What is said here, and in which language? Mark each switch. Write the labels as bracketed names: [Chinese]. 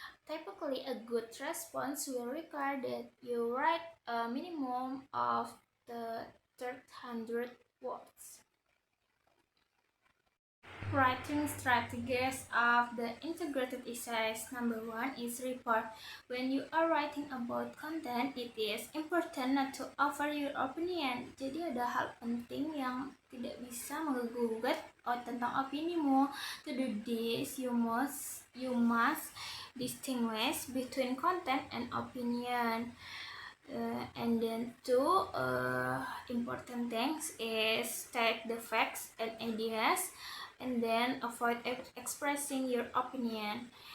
[English] Typically, a good response will require that you write a minimum of 300 words. Writing strategies of the integrated essays. Number 1 is report. When you are writing about content, it is important not to offer your opinion. [Indonesian] Jadi ada hal penting yang tidak bisa menggugat tentang opinimu. [English] To do this, you must distinguish between content and opinion. And then two important things is state the facts and ideas. and then avoid expressing your opinion.